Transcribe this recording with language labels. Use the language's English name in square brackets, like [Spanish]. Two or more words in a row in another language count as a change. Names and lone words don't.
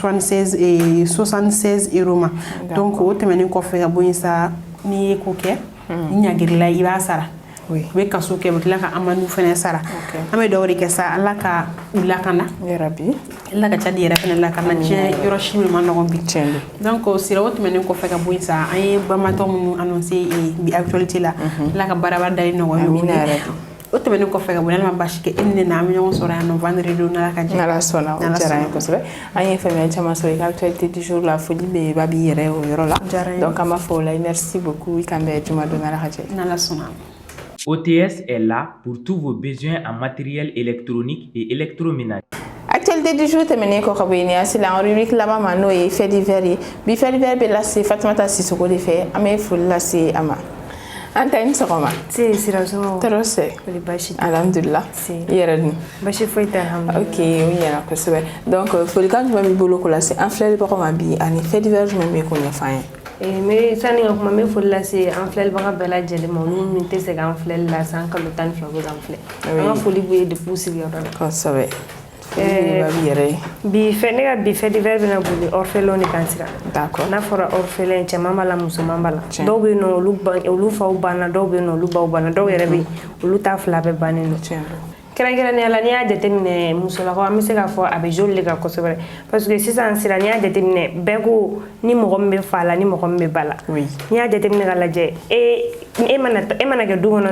[Bambara] se 76 euros ma donc o tɛmɛnen kɔfɛ ka bɔ yen sa n'i ye ko kɛ ni ɲagirila i b'a sara u bɛ kaso kɛ u bɛ tila ka amande fana sara an bɛ dugawu de kɛ sa ala ka u lakana ala ka Tchad yɛrɛ fana lakana diɲɛ yɔrɔ si min ma nɔgɔn bi donc sira o tɛmɛnen kɔfɛ ka bɔ yen sa an ye banbatɔ minnu annoncé bi actualité la ala ka baaraba dali nɔgɔya u ye o tɛmɛnen kɔfɛ ka bɔ n'ala ma basi kɛ e ni ne na an bɛ ɲɔgɔn sɔrɔ yan nɔ vendredi n'ala ka jɛ n'ala sɔnna o diyara an ye kosɛbɛ an ye faamuyali caman sɔrɔ i ka [French] actualité du jour [Bambara] la foli bɛ ba b'i yɛrɛ o yɔrɔ la donc an b'a fɔ o la [French] merci beaucoup [Bambara] i kan bɛ juma don n'ala ka jɛ n'ala sɔnna. [French] OTS est là pour tous vos besoins en matériel électronique et électroménager. Actualité du jour [Bambara] tɛmɛnen kɔ ka bɔ yen ni an sela an rubrique laban ma n'o ye [French] fait divers [Bambara] ye bi [French] fait divers [Bambara] bɛ lase Fatumata Sisoko de fɛ an bɛ foli lase a ma an ta ni sɔgɔma sirasɔngɔ tɔɔrɔ sɛ foli basi alhamdulillah i yɛrɛ dun basi foyi tɛ alhamdulillah ok o ɲɛna kosɛbɛ donc folikan jumɛn b'i bolo k'o lase an filɛlibagaw ma bi ani [French] fait divers [Bambara] jumɛn bɛ k'o ɲɛfɔ an ye mais sani ka kuma n bɛ foli lase an filɛlibaga bɛɛ lajɛlen ma olu min tɛ se k'an filɛli la san kalo 12 bɛ k'an filɛ an ka foli b'u ye depuis u sigiyɔrɔ la kosɛbɛ bi fɛ ne ka bi [French] fait divers [Bambara] bɛna boli orphelin de kan sira d'accord n'a fɔra orphelin cɛman b'a la musoman b'a la dɔw bɛ yen nɔ olu faw banna dɔw bɛ yen nɔ olu baw banna dɔw yɛrɛ bɛ yen olu ta fila bɛɛ bannen don kɛrɛnkɛrɛnnenya la n'i y'a jateminɛ musolakaw an bɛ se k'a fɔ a bɛ joli de kan kosɛbɛ [French] parce que [Bambara] sisan sira n'i y'a jateminɛ bɛɛ ko ni mɔgɔ min bɛ fa la ni mɔgɔ min bɛ ba la n'i y'a jateminɛ ka lajɛ e mana kɛ du kɔnɔ